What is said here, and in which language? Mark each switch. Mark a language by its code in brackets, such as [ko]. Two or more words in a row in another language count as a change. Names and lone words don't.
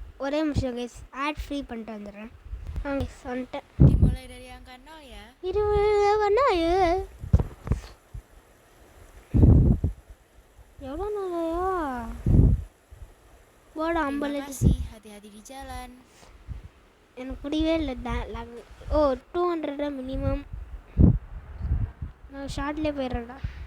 [ta] ஒரே நிமிஷம் கைஸ், [en] ad free [ta] பண்ணிட்டு வந்துடுறேன். கைஸ் வந்துட்டேன். [id] Dimulai dari angka 0 ya. [ta] இது வேணா எவ்வளோ நாளையா போட [id] Terima 50. kasih, hati-hati di jalan. [ta] எனக்கு புரியவே இல்லை. ஓ 200 மினிமம். நான் ஷார்ட்லேயே போயிடுறேன்டா.